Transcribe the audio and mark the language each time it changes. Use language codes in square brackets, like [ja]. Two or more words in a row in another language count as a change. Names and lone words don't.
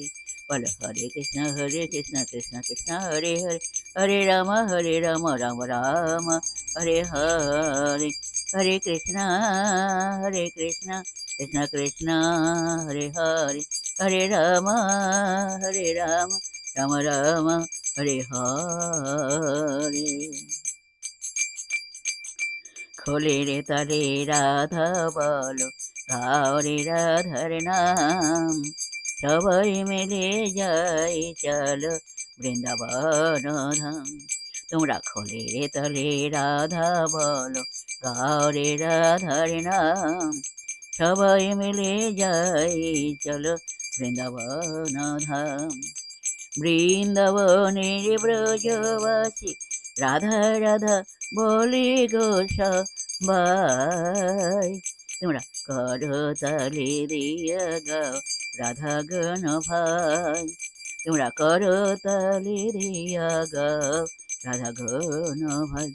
[hi] बोलो हरे कृष्ण कृष्ण कृष्ण हरे हरे, हरे राम राम राम हरे हरे। हरे कृष्णा कृष्ण कृष्ण हरे हरे, हरे राम राम राम हरे हरे। [bn] খোলে রে তলে রাধা বলো, গাও রে রাধার নাম, সবাই মিলে যাই চলো বৃন্দাবন ধাম। তোমরা খোলে রে তলে রাধা বলো, গাও রে রাধার নাম, সবাই মিলে যাই চলো বৃন্দাবন ধাম। বৃন্দাবনের ব্রজবাসী রাধা রাধা বলে গো সবাই, তোমরা করো তালে দিয়া গাও রাধা গণ ভাই, তোমরা করো তালে দিয়া গাও রাধা গণ ভাই।